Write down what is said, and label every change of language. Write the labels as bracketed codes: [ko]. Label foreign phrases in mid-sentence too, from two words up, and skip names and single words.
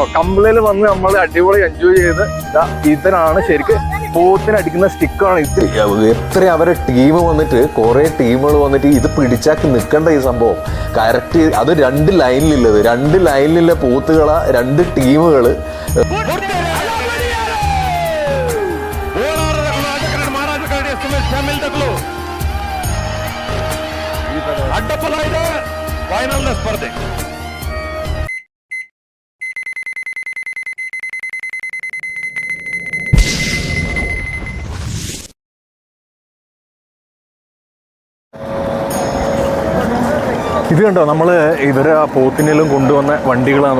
[ml] കമ്പളയിൽ വന്ന് നമ്മൾ അടിപൊളി എൻജോയ് ചെയ്ത് ഇതിനാണ് ശരിക്കും പോത്തിനടിക്കുന്ന സ്റ്റിക്കാണ്. എത്ര അവരെ ടീം വന്നിട്ട്, കുറെ ടീമുകൾ വന്നിട്ട് ഇത് പിടിച്ചാക്കി നിൽക്കേണ്ട ഈ സംഭവം കറക്റ്റ്. അത് രണ്ട് ലൈനിലുള്ളത്, രണ്ട് ലൈനിലുള്ള പോത്തുകളാ, രണ്ട് ടീമുകള്. [kn] ಅಡ್ಡಪಲಾಯಿದೆ ಫೈನಲ್ನ ಸ್ಪರ್ಧೆ. [ml] ഇത് കണ്ടോ, നമ്മൾ ഇവരെ ആ പോത്തിനെല്ലാം കൊണ്ടുവന്ന വണ്ടികളാണ്.